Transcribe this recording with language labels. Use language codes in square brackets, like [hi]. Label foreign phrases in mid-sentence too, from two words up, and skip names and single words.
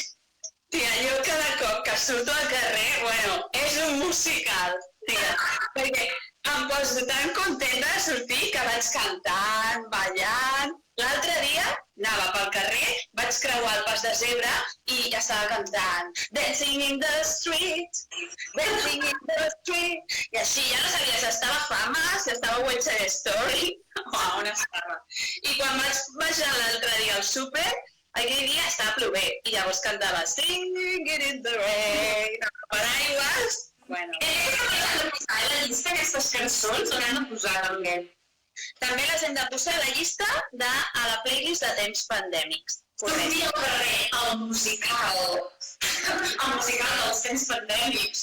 [ca] Tia, jo cada cop que surto al carrer, bueno, és un musical, tia, perquè em poso tan contenta de sortir que vaig cantant, ballant. L'altre dia anava pel carrer, vaig creuar el pas de zebra i estava cantant [en] Dancing in the street, dancing in the street. [ca] I així ja no sabia si estava Fama, si estava West Side Story o on estava. I quan vaig baixar l'altre dia al súper, aquell dia estava plovent i llavors cantava [en] Singing it in the rain, [ca] paraigües. Bueno. Hem de posar a la llista aquestes cançons on hem de posar també? També les hem de posar a la llista a la playlist de temps pandèmics. Sortir al carrer, al musical dels temps pandèmics.